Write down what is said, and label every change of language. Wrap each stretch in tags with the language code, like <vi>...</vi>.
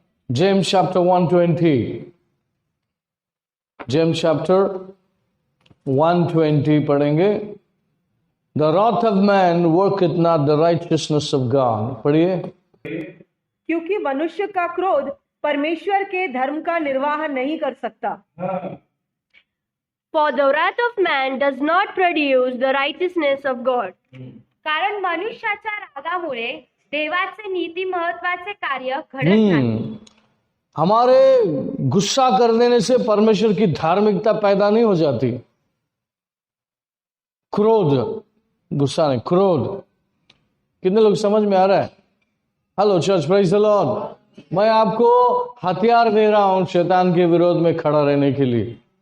<hi>James chapter 1:20, James chapter 1:20 पढ़ेंगे.</hi> <en>The wrath of man worketh not the righteousness of God.</en> <hi>पढ़िए. क्योंकि मनुष्य का क्रोध परमेश्वर के धर्म का निर्वाह नहीं कर सकता.</hi> <en>For the wrath of man does not produce the righteousness of God.</en> <mr>कारण मनुष्याच्या रागामुळे देवाचे नीती महत्वाचे कार्य घडत नाही.</mr> <hi>हमारे गुस्सा कर देने से परमेश्वर की धार्मिकता पैदा नहीं हो जाती. क्रोध, गुस्सा नहीं, क्रोध. कितने लोग समझ में आ रहा है?</hi> <en>Hello church, praise the Lord.</en> <hi>मैं आपको हथियार दे रहा हूं शैतान के विरोध में खड़ा रहने के लिए.</hi>